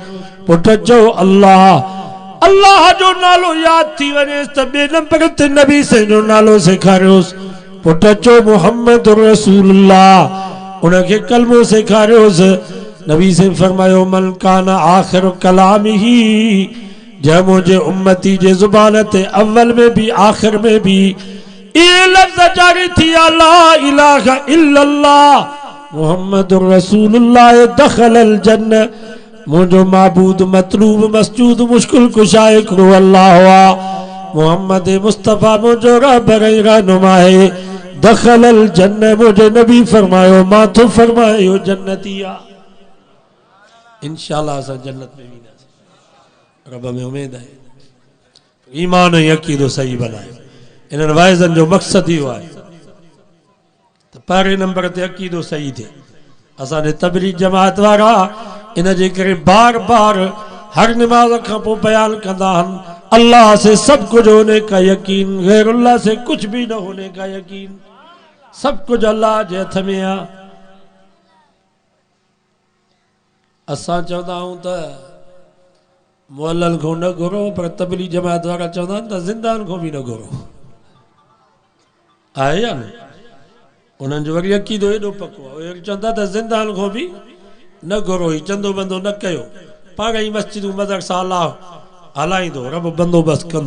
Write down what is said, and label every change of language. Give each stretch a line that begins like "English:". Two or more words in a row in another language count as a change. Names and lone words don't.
Sindhi: पुट चओ अल्लाह, अल्लाह जो नालो यादि थी वञेसि त ॿिए नंबर ते नबी से जो नालो सेखारियोसि। पुट चओ
Arabic: محمد رسول الله,
Sindhi: उनखे कलमो सेखारियोसि। नबी से फरमायो
Arabic: من كان آخر كلامه,
Sindhi: जंहिं मुंहिंजे उम्मती जे ज़ुबान ते अव्वल में भी आखिर में भी ये लफ्ज़ जारी थी
Arabic: لا إله إلا الله محمد رسول الله دخل الجنة,
Sindhi: मुंहिंजो माबूद मतलूब मसजूद मुश्किल कुशा हिकिड़ो अल्लाह हुआ, मोहम्मद मुस्तफ़ा मुंहिंजो रहबर ऐं रहनुमा आहे।
Arabic: دخل الجنة,
Sindhi: मुंहिंजे नबी फरमायो मां तो फरमायो जन्नती आहे। इंशाअल्लाह असां जन्नत में वेंदासीं, रब में उमेद आहे। ईमान ऐं अक़ीदो सही बनाए, इन्हनि वाइज़नि जो मक़सदु इहो आहे त पहिरें नंबर ते अक़ीदो सही थिए। असांजे तबलीग जमात वारा इन जे करे बार बार हर नमाज खां पोइ बयान कंदा आहिनि
Urdu: اللہ سے سب کچھ ہونے کا یقین، غیر اللہ سے کچھ بھی نہ ہونے کا یقین,
Sindhi: सब कुछ अल्लाह जे हथ में आहे। असां चवंदा आहियूं त मुअल्लल खां न घुरो, पर तबलीग जमात वारा चवंदा आहिनि त ज़िंदान खां बि न घुरो, आहे या न? उन्हनि जो वरी अक़ीदो एॾो पको आहे, उहे चवंदा त ज़िंदान खां बि न घुरो, ई चंदो बंदो न कयो, पाण ई मस्जिदूं मदरसा अलाह हलाईंदो, रब बंदोबस्तु कंदो।